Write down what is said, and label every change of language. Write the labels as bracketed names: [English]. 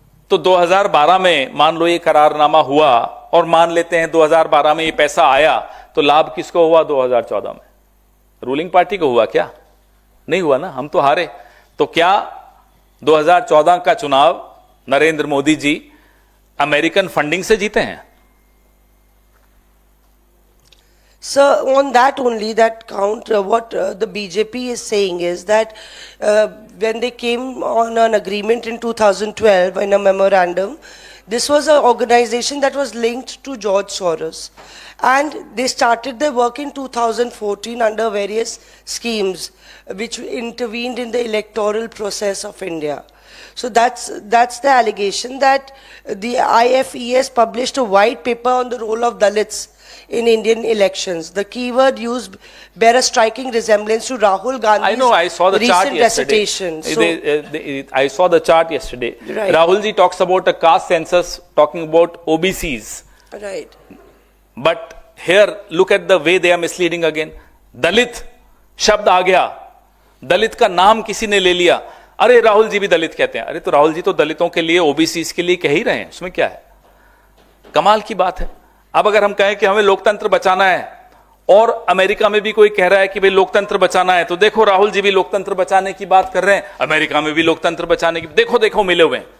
[Hindi] तो 2012 में मान लो ये करारनामा हुआ, और मान लेते हैं 2012 में ये पैसा आया, तो लाभ किसको हुआ? 2014 में रूलिंग पार्टी को हुआ क्या? नहीं हुआ ना, हम तो हारे। तो क्या 2014 का चुनाव नरेंद्र मोदी जी अमेरिकन फंडिंग से जीते हैं। [English] Sir, on that only, that count, what the BJP is saying is that when they came on an agreement in 2012 in a memorandum, this was an organization that was linked to George Soros. And they started their work in 2014 under various schemes which intervened in the electoral process of India. So that's the allegation that the IFES published a white paper on the role of Dalits in Indian elections. The keyword used bear a striking resemblance to Rahul Gandhi's I know, I saw the chart recent yesterday. recitation. So, I saw the chart yesterday. Right. Rahul ji talks about a caste census, talking about OBCs. right. But here, look at the way they are misleading again. [Hindi] Dalit शब्द आ गया, दलित का नाम किसी ने ले लिया, अरे राहुल जी भी दलित कहते हैं। अरे तो राहुल जी तो दलितों के लिए, ओबीसीज के लिए कह ही रहे हैं, उसमें क्या है? कमाल की बात है। अब अगर हम कहें कि हमें लोकतंत्र बचाना है और अमेरिका में भी कोई कह रहा है कि भाई लोकतंत्र बचाना है, तो देखो राहुल जी भी लोकतंत्र बचाने की बात कर रहे हैं, अमेरिका में भी लोकतंत्र बचाने की, देखो देखो मिले हुए हैं।